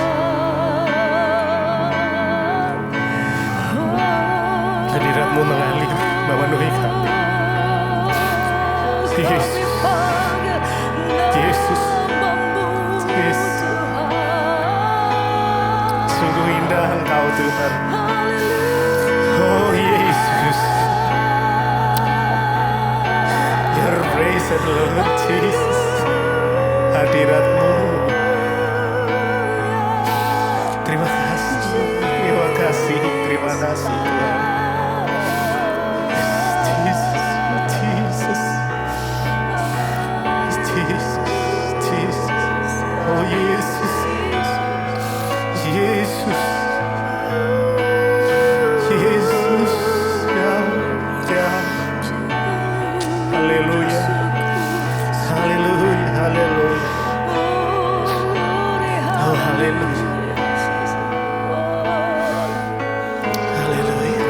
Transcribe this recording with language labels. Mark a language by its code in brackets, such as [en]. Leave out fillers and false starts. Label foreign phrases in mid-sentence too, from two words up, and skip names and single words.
[id] Hadirat-Mu mengalir memenuhi kami. Yesus. Yesus. Yesus. Sungguh indah Engkau Tuhan. Oh Yesus. [en] Your praise and Lord Jesus. [id] Hadirat-Mu. Terima kasih. Terima kasih. Terima kasih Tuhan. Jesus. Jesus. Jesus. Jesus. Oh Yesus. Yesus. Yesus. Ya. Ya. Haleluya. Haleluya. Haleluya. Oh haleluya. Haleluya.